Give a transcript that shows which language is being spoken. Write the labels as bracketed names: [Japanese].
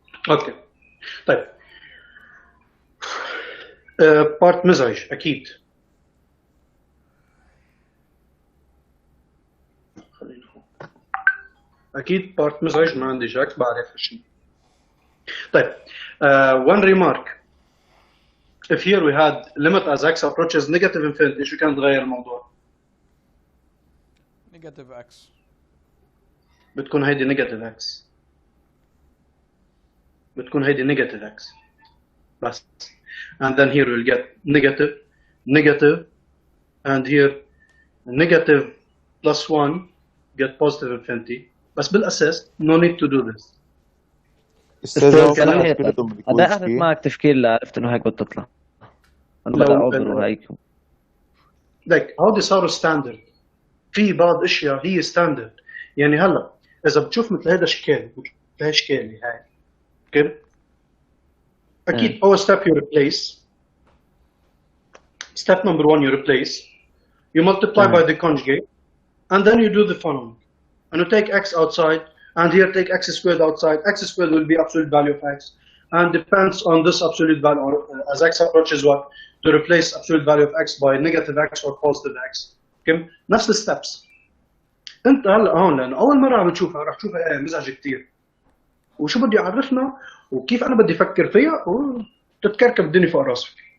[Arabic] اوكي طيب بارت مزعج اكيد. خلينا اكيد بارت مزعج، ما عندي شك بعرف الشيء. طيب [English] one remark, if here we had limit as x approaches negative infinity [Arabic] شو كان تغير الموضوع؟ نيجاتيف اكس. بتكون هيدي نيجاتيف اكس، بتكون هيدي نيجاتيف اكس بس. [English] And then here we'll get negative, negative, and here negative plus 1 get positive infinity. [Arabic] بس بالأساس [English] no need to do this. [Arabic] استاذ صحيح. هذا أخذت معك تفكير عرفت إنه هيك بتطلع. أنا بدي أعبر وهيك. like هودي صاروا ستاندرد. في بعض اشياء هي ستاندرد، يعني هلا اذا بتشوف مثل هذا شكال مثل هاي شكالي هاي اوكي اكيد اول ستيب [English] you replace. Step number 1 you replace, you multiply by the conjugate, and then you do the following, and you take x outside, and here take x squared outside. X squared will be absolute value of x, and depends on this absolute value, or as x approaches what, to replace absolute value of x by negative x or positive x. [Arabic] Okay, نفس الستبس. انت هلا هون لانه اول مره عم تشوفها رح تشوفها ايه مزعجه كثير، وشو بدي اعرفنا وكيف انا بدي افكر فيها وتتكركب الدنيا فوق راسي.